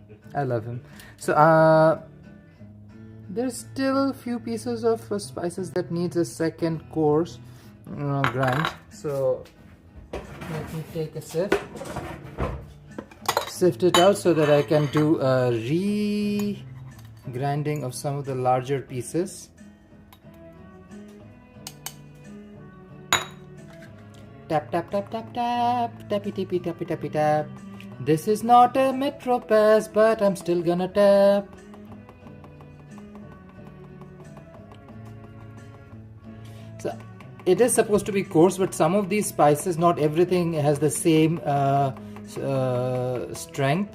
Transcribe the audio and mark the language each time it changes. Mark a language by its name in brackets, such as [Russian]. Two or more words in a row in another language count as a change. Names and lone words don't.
[English] So, there's still a few pieces of spices that needs a second course grind. So let me take a sift it out so that I can do a re-grinding of some of the larger pieces. Tap tap tap tap tap, tappy tappy tappy tappy tap. This is not a metro pass, but I'm still gonna tap. So it is supposed to be coarse, but some of these spices, not everything has the same strength.